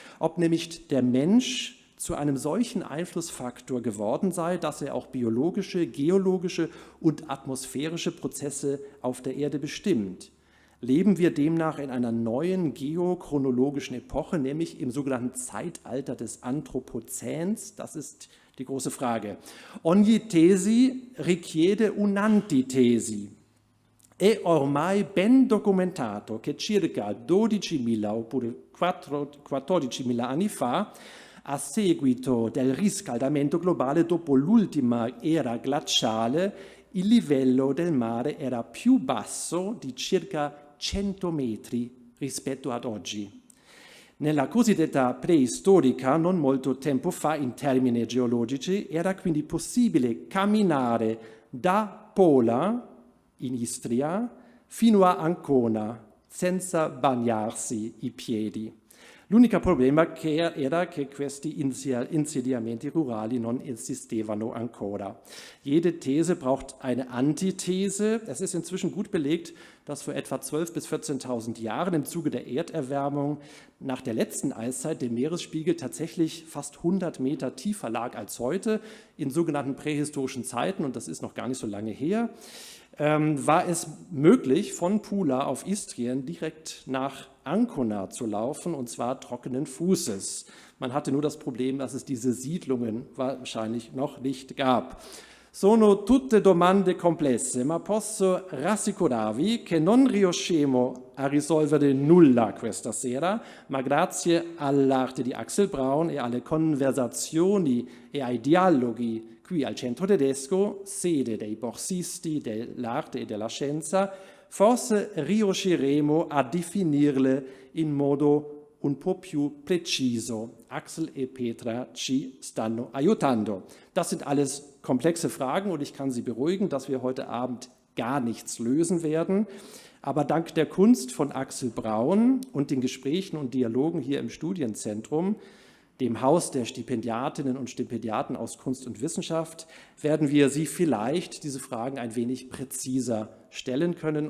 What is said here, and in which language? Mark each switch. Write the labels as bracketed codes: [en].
[de] Ob nämlich der Mensch zu einem solchen Einflussfaktor geworden sei, dass er auch biologische, geologische und atmosphärische Prozesse auf der Erde bestimmt. Leben wir demnach in einer neuen geochronologischen Epoche, nämlich im sogenannten Zeitalter des Anthropozäns? Das ist die große Frage. [it] Ogni tesi richiede un'antitesi. È ormai ben documentato che circa 12.000 oppure 14.000 anni fa, a seguito del riscaldamento globale dopo l'ultima era glaciale, il livello del mare era più basso di circa 100 metri rispetto ad oggi. Nella cosiddetta preistorica, non molto tempo fa, in termini geologici, era quindi possibile camminare da Pola, in Istria, fino a Ancona, senza bagnarsi i piedi. L'unico problema era che questi insediamenti rurali non esistevano ancora. [de] Jede These braucht eine Antithese. Es ist inzwischen gut belegt, dass vor etwa 12.000 bis 14.000 Jahren im Zuge der Erderwärmung nach der letzten Eiszeit der Meeresspiegel tatsächlich fast 100 Meter tiefer lag als heute. In sogenannten prähistorischen Zeiten, und das ist noch gar nicht so lange her, war es möglich, von Pula auf Istrien direkt nach Ancona zu laufen, und zwar trockenen Fußes. Man hatte nur das Problem, dass es diese Siedlungen wahrscheinlich noch nicht gab. [it] Sono tutte domande complesse, ma posso rassicurarvi che non riusciremo a risolvere nulla questa sera, ma grazie all'arte di Axel Braun e alle conversazioni e ai dialoghi qui al Centro Tedesco, sede dei borsisti dell'arte e della scienza, forse riusciremo a definirle in modo un po' più preciso. Axel e Petra ci stanno aiutando. [de] Das sind alles komplexe Fragen und ich kann Sie beruhigen, dass wir heute Abend gar nichts lösen werden. Aber dank der Kunst von Axel Braun und den Gesprächen und Dialogen hier im Studienzentrum, dem Haus der Stipendiatinnen und Stipendiaten aus Kunst und Wissenschaft, werden wir Sie vielleicht diese Fragen ein wenig präziser stellen können.